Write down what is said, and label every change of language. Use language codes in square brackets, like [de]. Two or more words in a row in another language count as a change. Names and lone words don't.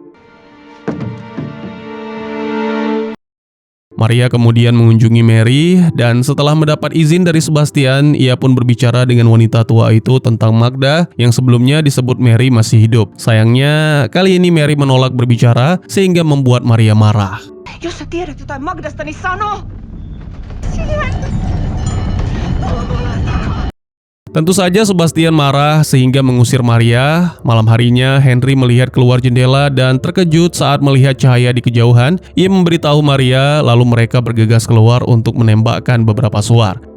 [id] Maria kemudian mengunjungi Mary dan setelah mendapat izin dari Sebastian, ia pun berbicara dengan wanita tua itu tentang Magda yang sebelumnya disebut Mary masih hidup. Sayangnya, kali ini Mary menolak berbicara sehingga membuat Maria marah. [fi] Jos sä tiedät jotain Magdasta, niin sano! [id] Tentu saja Sebastian marah sehingga mengusir Maria. Malam harinya, Henry melihat keluar jendela dan terkejut saat melihat cahaya di kejauhan. Ia memberitahu Maria, lalu mereka bergegas keluar untuk menembakkan beberapa suar.